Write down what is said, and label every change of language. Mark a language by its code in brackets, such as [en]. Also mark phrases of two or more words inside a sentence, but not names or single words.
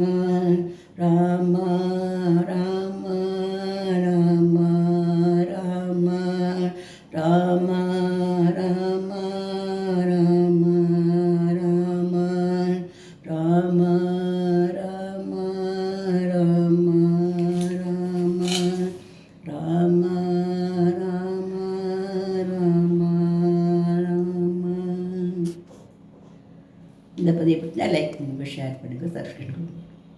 [kn] ರಾಮ ರಾಮ ರಾಮ ರಾಮ ರಾಮ ರಾಮ ರಾಮ ರಾಮ ರಾಮ ರಾಮ ರಾಮ ರಾಮ ರಾಮ ರಾಮ ರಾಮ ராம. [ta] இந்த பதிவை பற்றினா லைக் பண்ணுங்கள், ஷேர் பண்ணுங்கள், சப்ஸ்கிரைப் பண்ணுங்கள்.